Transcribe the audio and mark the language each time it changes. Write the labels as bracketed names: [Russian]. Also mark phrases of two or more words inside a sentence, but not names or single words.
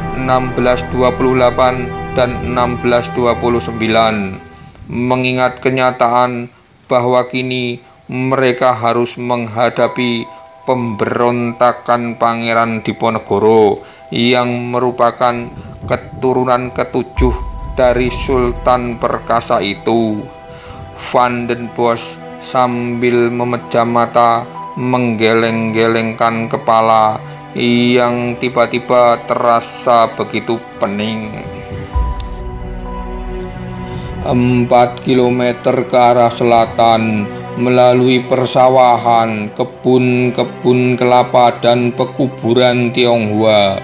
[Indonesian] 1628 dan 1629, mengingat kenyataan bahwa kini mereka harus menghadapi pemberontakan Pangeran Diponegoro yang merupakan keturunan ketujuh dari Sultan perkasa itu. Van den Bosch sambil memejam mata menggeleng-gelengkan kepala yang tiba-tiba terasa begitu pening. 4 kilometer ke arah selatan, melalui persawahan, kebun-kebun kelapa dan pekuburan Tionghoa.